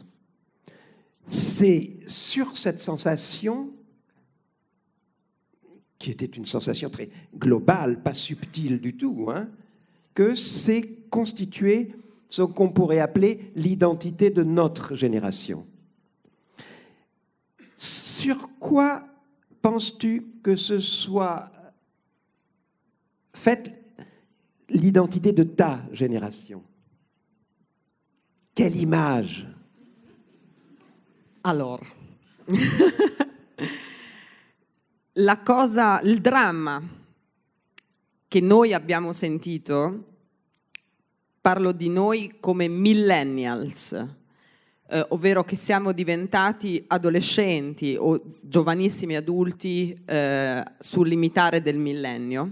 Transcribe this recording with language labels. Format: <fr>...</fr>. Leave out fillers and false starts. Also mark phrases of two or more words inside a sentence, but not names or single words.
<fr>C'est sur cette sensation, qui était une sensation très globale, pas subtile du tout, que s'est constituée ce qu'on pourrait appeler l'identité de notre génération. Sur quoi penses-tu que ce soit fait l'identité de ta génération? Quelle image?</fr> <it>Allora, il dramma che noi abbiamo sentito, parlo di noi come millennials, ovvero che siamo diventati adolescenti o giovanissimi adulti sul limitare del millennio.</it>